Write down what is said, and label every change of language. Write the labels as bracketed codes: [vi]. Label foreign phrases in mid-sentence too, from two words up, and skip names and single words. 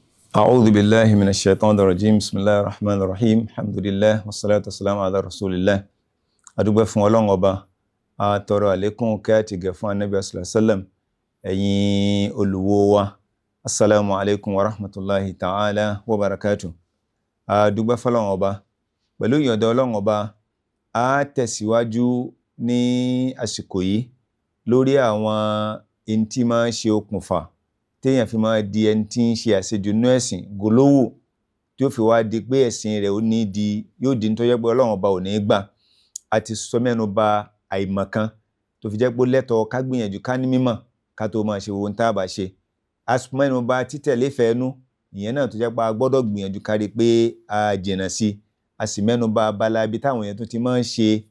[ar] أعوذ بالله من الشيطان الرجيم بسم الله الرحمن الرحيم الحمد لله والصلاة والسلام على رسول الله [yo] adúgbẹ́ fún Ọlọ́run ọba a tọrọ àlékún kẹ́ àti gẹ̀ fún Ànábì [ar] صلى الله عليه وسلم [yo] ẹ̀yin olùwò wa [ar] السلام عليكم و رحمة الله تعالى وبركاته [yo] adúgbẹ́ fún Ọlọ́run ọba pẹ̀lú ìyọ̀ǹda Ọlọ́run ọba a tẹ̀síwájú ní àsìkò yìí lórí àwọn in tí máa ń ṣe okùnfà téèyàn fi máa di ẹni tí ń ṣe àṣejù nínú ẹ̀sìn gòlówò tí ó fi wá di pé ẹ̀sìn rẹ̀ yóò di tó jẹ́ pé Ọlọ́run ọba ò ní gbà àti sọ mẹ́nu bà àìmọ̀kan tó fi jẹ́ pé lẹ́tọ̀ọ́ ká gbìyànjú ká ní mímọ̀ ká tó máa ṣe ohun tá a bá ṣe a sọ mẹ́nu bà títẹ̀lé fẹ́ẹ́nú ìyẹn náà tó jẹ́ pé a gbọ́dọ̀ gbìyànjú ká rí pé a jìnà sí a sì mẹ́nu bà abala ibi táwọn èèyàn tó ti máa ń ṣe